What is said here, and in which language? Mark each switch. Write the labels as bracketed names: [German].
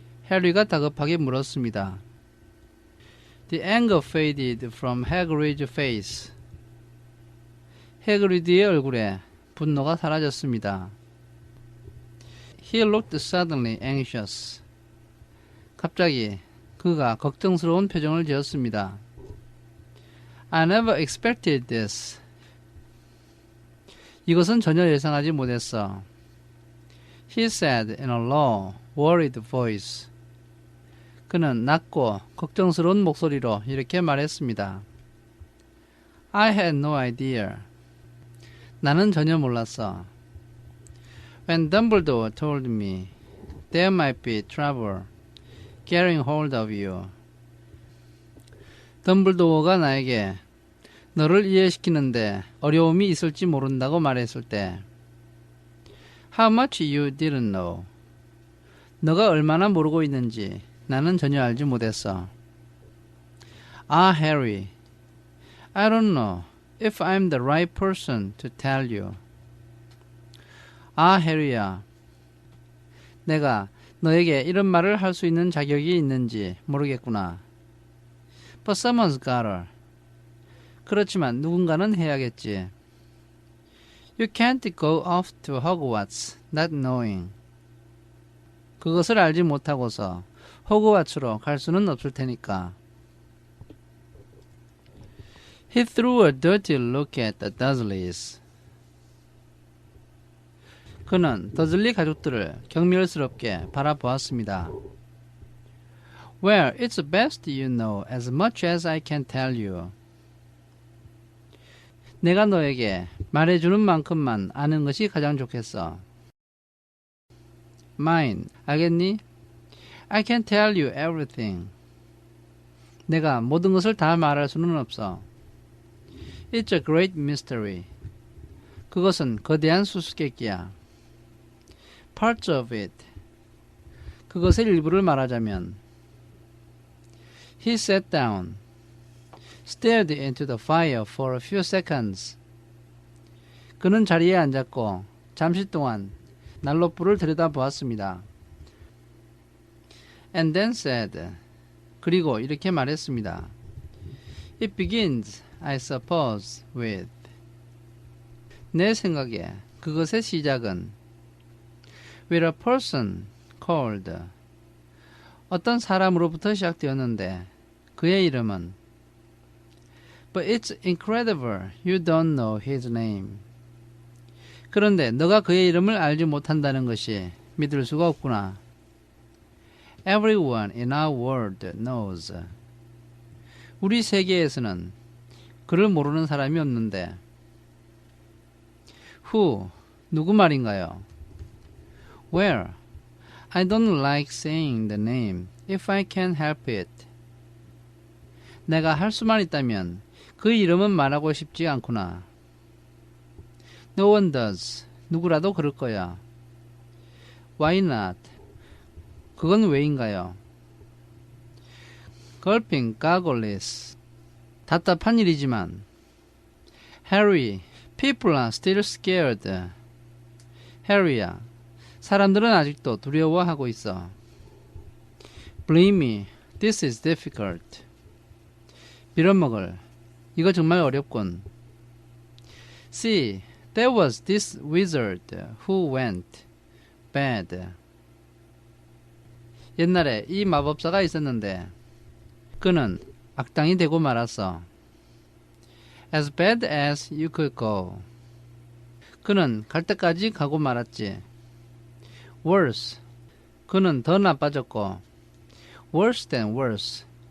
[Korean] 해리가 다급하게 물었습니다. [English] The anger faded from Hagrid's face. [Korean] 해그리드의 얼굴에 분노가 사라졌습니다. [English] He looked suddenly anxious. [Korean] 갑자기 그가 걱정스러운 표정을 지었습니다. [English] I never expected this. [Korean] 이것은 전혀 예상하지 못했어. [English] He said in a low, worried voice. [Korean] 그는 낮고 걱정스러운 목소리로 이렇게 말했습니다. [English] I had no idea. [Korean] 나는 전혀 몰랐어. [English] When Dumbledore told me there might be trouble getting hold of you. [Korean] 덤블도어가 나에게 너를 이해시키는데 어려움이 있을지 모른다고 말했을 때 [English] How much you didn't know. [Korean] 너가 얼마나 모르고 있는지 나는 전혀 알지 못했어. [English] Ah, Harry, I don't know if I'm the right person to tell you. [Korean] 아, 해리야. 내가 너에게 이런 말을 할 수 있는 자격이 있는지 모르겠구나. [English] But someone's gotta. [Korean] 그렇지만 누군가는 해야겠지. [English] You can't go off to Hogwarts not knowing. [Korean] 그것을 알지 못하고서 호그와츠로 갈 수는 없을 테니까. [English] He threw a dirty look at the Dursleys. [Korean] 그는 더즐리 가족들을 경멸스럽게 바라보았습니다. [English] Well, it's best you know as much as I can tell you. [Korean] 내가 너에게 말해주는 만큼만 아는 것이 가장 좋겠어. [English] Mine, [Korean] 알겠니? [English] I can tell you everything. [Korean] 내가 모든 것을 다 말할 수는 없어. [English] It's a great mystery. [Korean] 그것은 거대한 수수께끼야. [English] Parts of it. [Korean] 그것의 일부를 말하자면 [English] He sat down, stared into the fire for a few seconds. [Korean] 그는 자리에 앉았고 잠시 동안 난로불을 들여다보았습니다. [English] And then said, [Korean] 그리고 이렇게 말했습니다. [English] It begins, I suppose, with. [Korean] 내 생각에 그것의 시작은 [English] with a person called. [Korean] 어떤 사람으로부터 시작되었는데 그의 이름은 [English] But it's incredible you don't know his name. [Korean] 그런데 너가 그의 이름을 알지 못한다는 것이 믿을 수가 없구나. [English] Everyone in our world knows. [Korean] 우리 세계에서는 그를 모르는 사람이 없는데 [English] Who? [Korean] 누구 말인가요? [English] Well, I don't like saying the name if I can help it. [Korean] 내가 할 수만 있다면 그 이름은 말하고 싶지 않구나. [English] No one does. [Korean] 누구라도 그럴 거야. [English] Why not? [Korean] 그건 왜인가요? [English] Gulping gargles. [Korean] 답답한 일이지만 [English] Harry, people are still scared. [Korean] Harry야, 사람들은 아직도 두려워하고 있어. [English] Believe me, this is difficult. [Korean] 빌어먹을, 이거 정말 어렵군. [English] See, there was this wizard who went bad. [Korean] 옛날에 이 마법사가 있었는데 그는 악당이 되고 말았어. [English] As bad as you could go. [Korean] 그는 갈 때까지 가고 말았지. [English] Worse. [Korean] 그는 더 나빠졌고 [English] worse than worse.